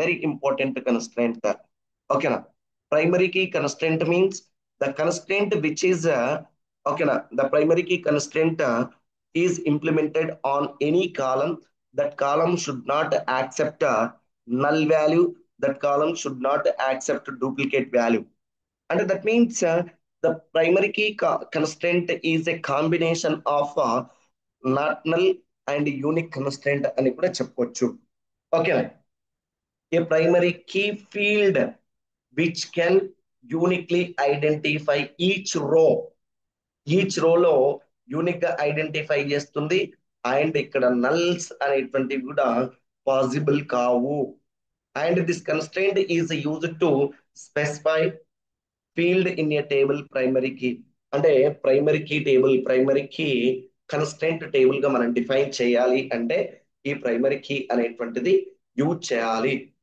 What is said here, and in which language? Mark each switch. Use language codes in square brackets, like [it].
[en] Very important constraint. ఓకేనా, primary key constraint means the constraint which is, ఓకేనా, the primary key constraint is implemented on any column. That column should not accept null value, that column should not accept duplicate value. And that means the primary key constraint is a combination of not null and unique constraint [te] అని కూడా చెప్పొచ్చు. [en] okay, a primary key field which can uniquely identify each row [te] లో unique గా identify చేస్తుంది. And ఇక్కడ నల్స్ అనేటువంటివి కూడా possible కావు. [en] And this constraint is used to specify field in a table primary key. [te] అంటే ప్రైమరీ కీ కన్స్ట్రెంట్ టేబుల్ గా మనం డిఫైన్ చేయాలి అంటే ఈ ప్రైమరీ కీ అనేటువంటిది యూజ్ చేయాలి.